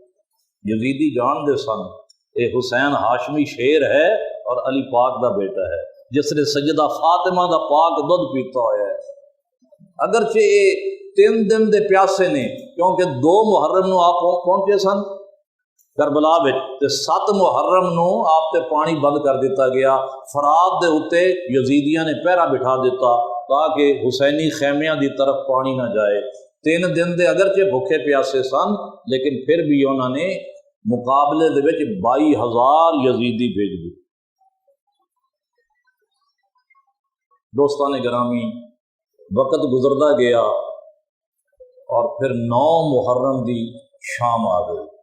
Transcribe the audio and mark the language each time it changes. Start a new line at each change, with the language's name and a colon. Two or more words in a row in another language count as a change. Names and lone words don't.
Punjabi: یزیدی جان دے سن اے حسین ہاشمی شیر ہے اور علی پاک دا بیٹا ہے جس نے سیدہ فاطمہ دا پاک دودھ پیتا ہوا ہے، اگرچہ یہ 3 دن دے پیاسے نے، کیونکہ 2 محرم نو آپ پہنچے سن کربلا وچ، تے 7 محرم نو آپ تے پانی بند کر دیتا گیا، فرات دے اتے یزیدیاں نے پہرا بٹھا دیتا تاکہ حسینی خیمیاں دی طرف پانی نہ جائے۔ 3 دن دے اگرچہ بھوکے پیاسے سن لیکن پھر بھی انہوں نے مقابلے دے وچ 22,000 یزیدی بھیج دی۔
Urdu: دوستان گرامی، وقت گزرتا گیا اور پھر 9 محرم دی شام آ گئی۔